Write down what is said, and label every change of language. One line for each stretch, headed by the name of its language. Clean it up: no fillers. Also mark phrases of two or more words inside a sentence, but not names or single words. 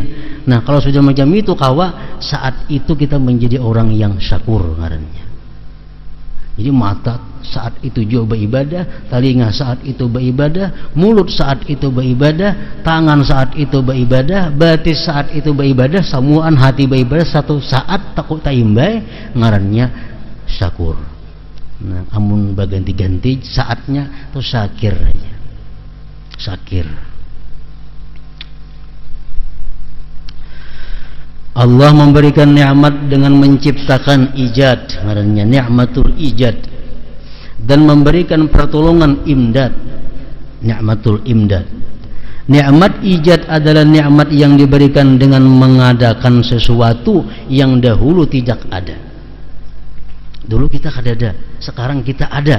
Banjar: Nah, kalau sudah macam itu kawa, saat itu kita menjadi orang yang syakur ngarannya. Jadi mata saat itu juga beribadah, telinga saat itu beribadah, mulut saat itu beribadah, tangan saat itu beribadah, batis saat itu beribadah, samuan hati beribadah, satu saat takut taimbai ngarannya syakur. Nah, amun baganti-ganti saatnya tuh syakir aja. Syakir. Allah memberikan nikmat dengan menciptakan ijad, ngarannya
Arabic: nikmatul ijad,
Indonesian: dan memberikan pertolongan imdad,
Arabic: nikmatul imdad.
Indonesian: Nikmat ijad adalah nikmat yang diberikan dengan mengadakan sesuatu yang dahulu tidak ada.
Banjar: Dulu kita kada ada, sekarang kita ada.